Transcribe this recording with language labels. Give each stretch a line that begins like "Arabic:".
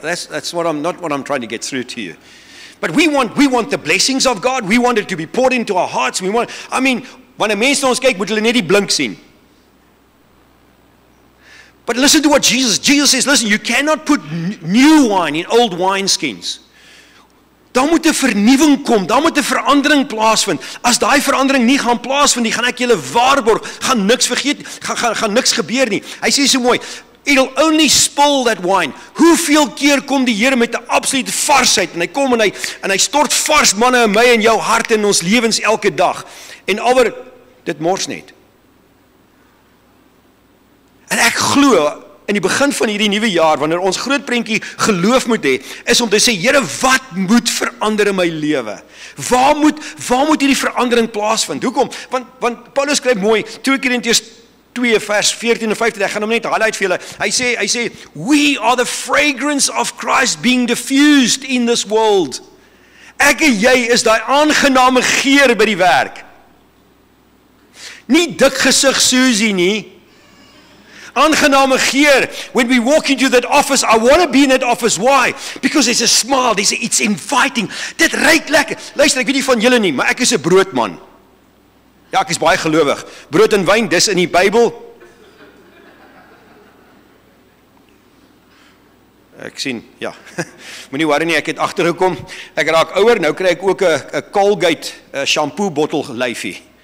English: That's not what I'm trying to get through to you. But we want the blessings of God. We want it to be poured into our hearts.
Afrikaans: Wanneer mense na ons kyk, moet hulle net die blink sien.
English: But listen to what Jesus says, listen, you cannot put new wine in old wineskins.
Afrikaans: Daar moet 'n vernuwing kom, daar moet 'n verandering plaasvind. As daai verandering nie gaan plaasvind nie, gaan ek julle waarborg, gaan niks vergeet, gaan niks gebeur nie. Hy sê so mooi,
English: it'll only spill that wine.
Afrikaans: Hoeveel keer kom die Here met 'n absolute varsheid, en hy kom en hy stort vars manne in my en jou hart in ons lewens elke dag. En alweer dit mors net. En ek glo in die begin van hierdie nuwe jaar, wanneer ons groot prentjie geloof moet hê, is om te sê, Here, wat moet verander in my lewe? Waar moet hierdie verandering plaasvind? Hoekom? Want Paulus skryf mooi, 2 Korintiërs 2 vers 14 en 15, ek gaan hom net highlight vir julle. Hy sê,
English: we are the fragrance of Christ being diffused in this world.
Afrikaans: Ek en jy is daai aangename geur by die werk. Nie dik gesig Susie nie. Aangename geur.
English: When we walk into that office, I want to be in that office. Why? Because there's a smile, it's inviting.
Afrikaans: Dit ruik lekker. Luister, ek weet nie van julle nie, maar ek is 'n broodman. Ja, ek is baie gelowig. Brood en wyn, dis in die Bybel. Ek sien, ja. Moenie worry nie, ek het agtergekom. Ek raak ouer, nou kry ek ook 'n Colgate shampoo bottel lyfie.